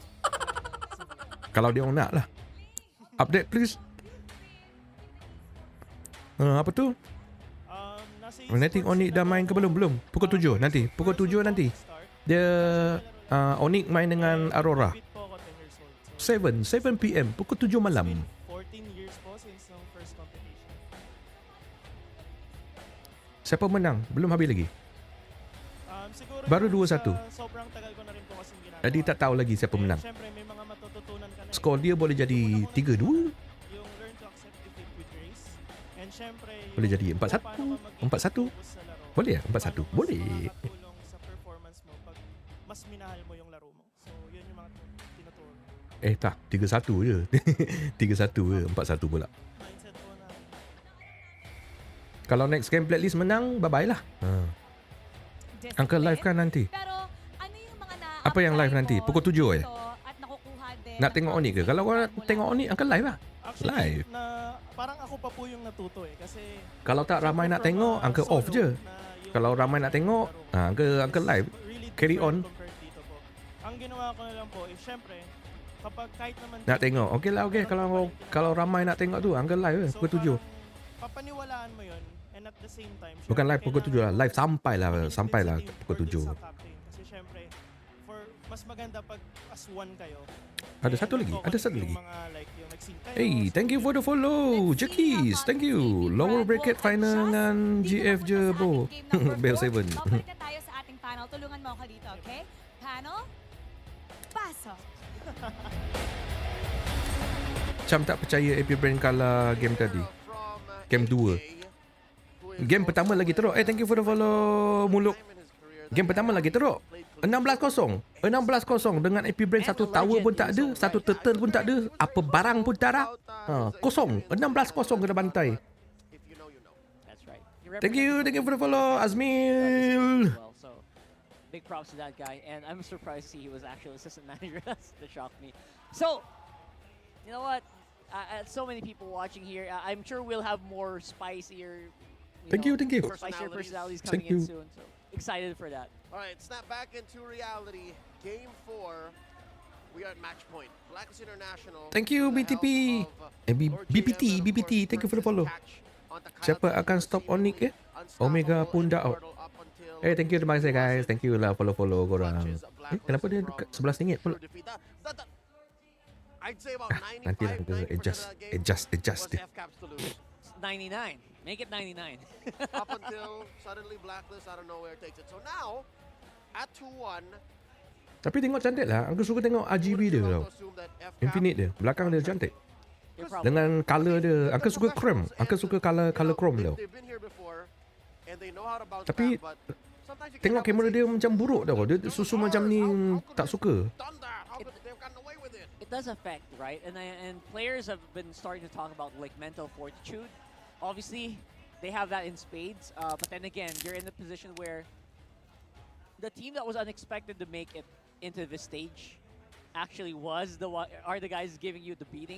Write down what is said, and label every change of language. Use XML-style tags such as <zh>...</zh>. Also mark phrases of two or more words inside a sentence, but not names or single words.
<ms>Kalau dia orang nak lah.</ms> <en>Update please.</en> <ms>Apa tu? Nanti Onyx dah main ke belum? Belum. Pukul 7 nanti. Pukul 7 nanti. Dia Onyx main dengan Aurora. 7 PM. Pukul 7 malam.</ms> <en>14 years po since ng first competition.</en> <ms>Siapa menang? Belum habis lagi.</ms> <tl>Siguro</tl> <ms>Baru</ms> <tl>yung 2-1. sobrang tagal ko na rin po kasi ginagawa.</tl> <ms>Jadi tak tahu lagi siapa menang.</ms> <tl>Siyempre may mga matututunan ka na.</tl> <ms>Skor dia boleh jadi 3-2.</ms> <en>Yung learn to accept defeat with grace.</en> <tl>And siyempre</tl> <ms>Boleh jadi 4-1. 4-1. Boleh ya? 4-1. Boleh.</ms> <tl>makatulong sa performance mo pag mas minahal mo yung laro mo. So yun yung mga tinuturo.</tl> <ms>Tak, 3-1 je. 3-1 je, 4-1 pula.</ms> <tl>Mindset po na</tl> <ms>Kalau</ms> <en>next game</en> <ms>Blacklist menang, bye-bye lah. Angka live kan nanti?</ms> <tl>Pero ano yung mga na</tl> <ms>Apa yang live nanti? Pukul 7</ms> <tl>at nakukuha din</tl> <ms>Nak tengok Onyx ke? Kalau korang nak tengok Onyx, Angka live lah.</ms> <en>actually,</en> <ms>Live.</ms> <tl>na parang ako pa po yung natuto kasi</tl> <ms>Kalau tak ramai nak tengok, Angka off je. Kalau ramai nak tengok, Angka live.</ms> <en>really Carry different on.</en> <tl>compared dito po. Ang ginawa ko na lang po is syempre kapag kahit naman</tl> <ms>Nak tengok. Okey lah, okey. Kalau ramai nak tengok tu, Angka live pukul 7.</ms> <tl>papaniwalaan mo yun and</tl> <en>at the same time</en> <ms>Bukan</ms> <tl>syempre,</tl> <ms>live pukul 7 lah. Live sampailah</ms> <tl>kailangan</tl> <ms>pukul 7.</ms> <tl>sa captain. Kasi syempre for mas maganda pag</tl> <en>as one</en> <tl>kayo.</tl> <ms>Ada</ms> <tl>and</tl> <ms>satu lagi.</ms> <tl>focus</tl> <ms>Ada satu</ms> <tl>yung</tl> <ms>lagi.</ms> <tl>mga, like, yung nag-sync kayo,</tl> <en>Hey, thank you for the follow. Jekis, thank you. Lower bracket final</en> <ms>dengan GF je bro. Bell 7.</ms> <tl>Babalik na tayo sa ating panel. Tulungan mo ako dito, okay? Panel, pasok.</tl> <ms>Macam tak percaya AP Bren kalah game tadi. Game 2. Game pertama lagi teruk.</ms> <en>Thank you for the follow Muluk.</en> <ms>Game pertama lagi teruk. 16-0. 16-0 dengan AP Bren satu tower pun tak ada, satu turtle pun tak ada, apa barang pun tak ada. Kosong. 16-0 kena bantai.</ms> <en>That's right. Thank you for the follow Azmil. Well, so big props to that guy, and I'm surprised to see he was actually assistant manager. That shocked me. So, you know what? So many people watching here. I'm sure we'll have more spicier. Thank you. Spicier personalities coming in soon. So excited for that. All right, snap back into reality. Game 4. We are at match point. Blacklist International. Thank you BTP. BPT. Thank you for the follow.</en> <ms>Siapa akan stop Onyx Omega pun dah out.</ms> <en>Thank you,</en> <ms>terima kasih guys.</ms> <en>Thank you</en> <ms>lah follow korang. Kenapa dia dekat RM11 pula?</ms> <en>I'd say about 95,</en> <ms>Nantilah kita adjust dia.</ms> <en>99. Make it 99. Up until suddenly Blacklist out of nowhere takes it. So now, at 2-1,</en> <ms>Tapi tengok cantik lah. Aku suka tengok RGB dia tau. Infinite dia. Belakang dia cantik. Dengan color dia. Aku suka chrome. Aku suka</ms> <en>color chrome</en> <ms>tau. Tapi tengok kamera dia macam buruk tau. Dia susu macam ni tak suka.</ms> <en>It does affect, right? And players have been starting to talk about like mental fortitude. Obviously, they have that in spades. But then again, you're in the position where the team that was unexpected to make it into this stage actually are the guys giving you the beating.</en>